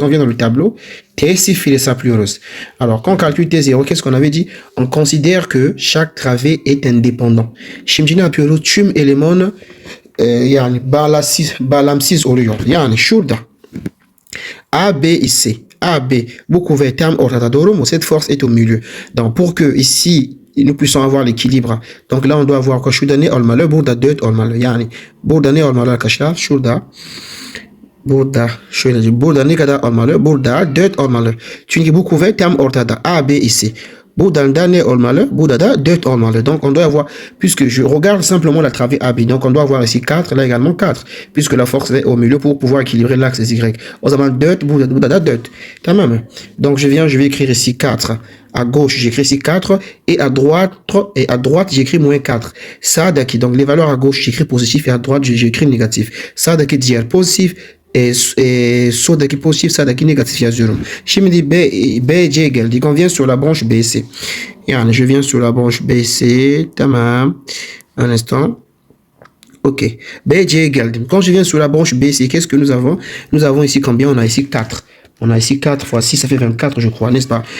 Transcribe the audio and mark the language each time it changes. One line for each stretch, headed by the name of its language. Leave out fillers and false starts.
French: On vient dans le tableau.
Turkish: T0 hesaplıyoruz.
French: Alors quand on calcule T0, qu'est-ce qu'on avait dit? On considère que chaque travée est indépendant.
Turkish: Şimdi ne yapıyoruz? Tüm eleman yani bağlamsız oluyor. Yani şurada A, B ise A, B, bu kuvvet tam ortada, doğru mu?
French: Cette force est au milieu. Donc pour que ici nous puissions avoir l'équilibre. Donc là on doit avoir que
Turkish: şurada ne olmalı? Burada 4 olmalı. Yani burada ne olmalı arkadaşlar? Burada ne kadar olmalı? Burada 4 olmalı. Çünkü bu kuvvet tam ortada. A, B ise. Burada da ne olmalı? Burada da 4 olmalı.
French: Donc on doit avoir, puisque je regarde simplement la travée AB, donc on doit avoir ici 4, là également 4, puisque la force est au milieu pour pouvoir équilibrer l'axe Y.
Turkish: O zaman 4, burada da 4. Tamam.
French: Donc je vais écrire ici 4. À gauche, j'écris ici 4 et à droite, j'écris moins 4. Ça daki, donc les valeurs à gauche, j'écris positif et à droite, j'écris négatif. Ça daki dire positif.
Turkish: Soldaki positif, sağdaki negatif yazıyorum. Şimdi BC geldik.
French: On vient sur la branche BC. Yani je viens sur la branche BC.
Turkish: Tamam.
French: Un instant.
Turkish: Ok. BC geldim.
French: Quand je viens sur la branche BC, qu'est-ce que nous avons? Nous avons ici combien? On a ici 4. On a ici 4 fois 6, ça fait 24, je crois, n'est-ce pas?